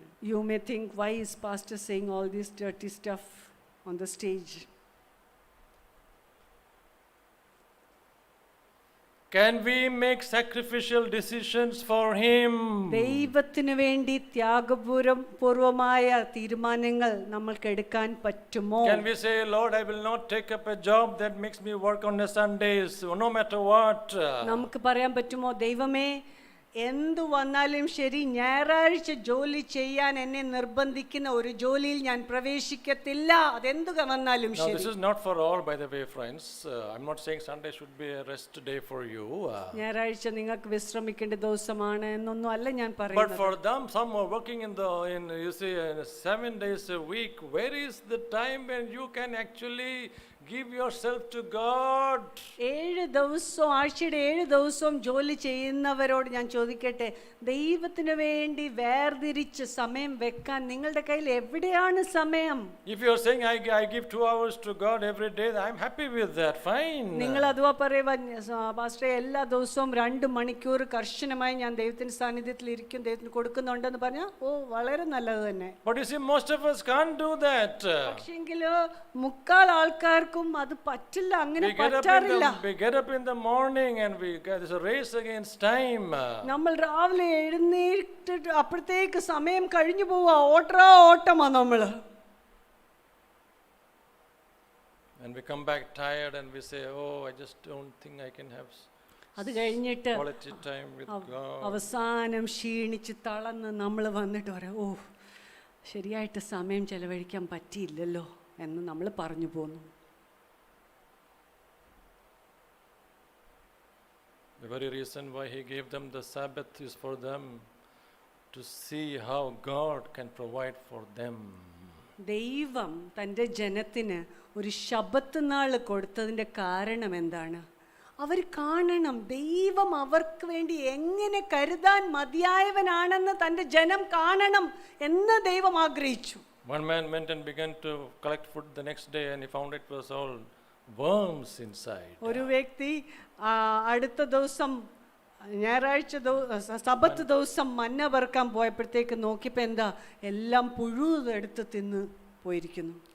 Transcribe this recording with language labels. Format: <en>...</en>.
<en>You may think, why is pastor saying all this dirty stuff on the stage? Can we make sacrificial decisions for him?</en> <ml>ദൈവത്തിനു വേണ്ടി ത്യാഗപൂർവമായ തീരുമാനങ്ങൾ നമ്മൾക്ക് എടുക്കാൻ പറ്റുമോ?</ml> <en>Can we say, Lord, I will not take up a job that makes me work on the Sundays, no matter what?</en> <ml>നമുക്ക് പറയാൻ പറ്റുമോ, ദൈവമേ എന്തു വന്നാലും ശരി ഞായറാഴ്ച ജോലി ചെയ്യാൻ എന്നെ നിർബന്ധിക്കുന്ന ഒരു ജോലിയിൽ ഞാൻ പ്രവേശിക്കത്തില്ല, അതെന്തു വന്നാലും ശരി.</ml> <en>Now this is not for all, by the way, friends. I'm not saying Sunday should be a rest day for you.</en> <ml>ഞായറാഴ്ച നിങ്ങൾക്ക് വിശ്രമിക്കേണ്ട ദിവസമാണ് എന്നൊന്നും അല്ല ഞാൻ പറയുന്നത്.</ml> <en>But for them, some are working in you see 7 days a week. Where is the time when you can actually give yourself to God?</en> <ml>7 ദിവസവും ആഴ്ചയുടെ 7 ദിവസവും ജോലി ചെയ്യുന്നവരോട് ഞാൻ ചോദിക്കട്ടെ, ദൈവത്തിന് വേണ്ടി വേർതിരിച്ച് സമയം വെക്കാൻ നിങ്ങളുടെ കയ്യിൽ എവിടെയാണ് സമയം?</ml> <en>If you are saying I give 2 hours to God every day, I'm happy with that. Fine.</en> <ml>നിങ്ങൾ അഥവാ പറയുക, പാസ്റ്ററെ എല്ലാ ദിവസവും 2 മണിക്കൂർ കർശനമായി ഞാൻ ദൈവത്തിന്റെ സാന്നിധ്യത്തിൽ ഇരിക്കും, ദൈവത്തിന് കൊടുക്കുന്നുണ്ടെന്ന് പറഞ്ഞാൽ ഓ വളരെ നല്ലത് തന്നെ.</ml> <en>But you see, most of us can't do that.</en> <ml>പക്ഷെങ്കില് മുക്കാൽ ആൾക്കാർക്കും അത് പറ്റില്ല, അങ്ങനെ പറ്റാറില്ല.</ml> <en>We get up in the morning and there's a race against time.</en> <ml>നമ്മൾ രാവിലെ എഴുന്നേറ്റിട്ട് അപ്പോഴത്തേക്ക് സമയം കഴിഞ്ഞു പോവാ, ഓട്ടമാ നമ്മള്.</ml> <en>And we come back tired and we say, oh, I just don't think I can have</en> <ml>അത് കഴിഞ്ഞിട്ട്</ml> <en>quality time with God.</en> <ml>അവസാനം ക്ഷീണിച്ച് തളർന്ന് നമ്മൾ വന്നിട്ട് പറയാം, ഓ ശരിയായിട്ട് സമയം ചെലവഴിക്കാൻ പറ്റിയില്ലല്ലോ എന്ന് നമ്മൾ പറഞ്ഞു പോന്നു.</ml> <en>The very reason why he gave them the Sabbath is for them to see how God can provide for them.</en> <ml>ദൈവം തൻ്റെ ജനത്തിന് ഒരു ശബ്ബത്ത് നാൾ കൊടുത്തതിൻ്റെ കാരണം എന്താണ്? അവർ കാണണം ദൈവം അവർക്ക് വേണ്ടി എങ്ങനെ കരുതാൻ മതിയായവനാണെന്ന് തൻ്റെ ജനം കാണണം എന്ന് ദൈവം ആഗ്രഹിച്ചു.</ml> <en>One man went and began to collect food the next day and he found it was all worms inside.</en> <ml>ഒരു വ്യക്തി അടുത്ത ദിവസം ഞായറാഴ്ച സബത്ത് ദിവസം മന്ന പെറുക്കാൻ പോയപ്പോഴത്തേക്ക് നോക്കിയപ്പോൾ എന്താ, എല്ലാം പുഴു എടുത്ത് തിന്ന് പോയിരിക്കുന്നു.</ml>